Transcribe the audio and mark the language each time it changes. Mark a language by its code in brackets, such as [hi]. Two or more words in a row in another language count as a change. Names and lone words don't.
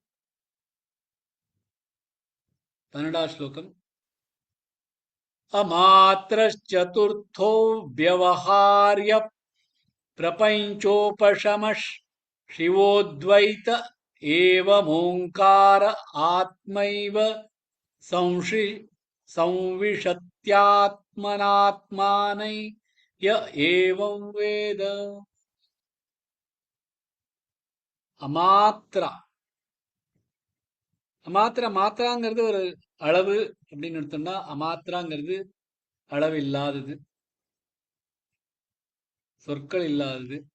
[ta] 12வது ஸ்லோகம். [sa] अमात्रश्चतुर्थो व्यवहार्य प्रपञ्चोपशमश् शिवोद्वैत एवमोङ्कार आत्मैव संविशत्यात्मनात्मानै य एवं वेद. [ta] அமாத்ரா. அமாத்ரா, மாத்திராங்கிறது ஒரு அளவு அப்படின்னு எடுத்தோம்னா, அமாத்திராங்கிறது அளவு இல்லாதது, சொற்கள் இல்லாதது.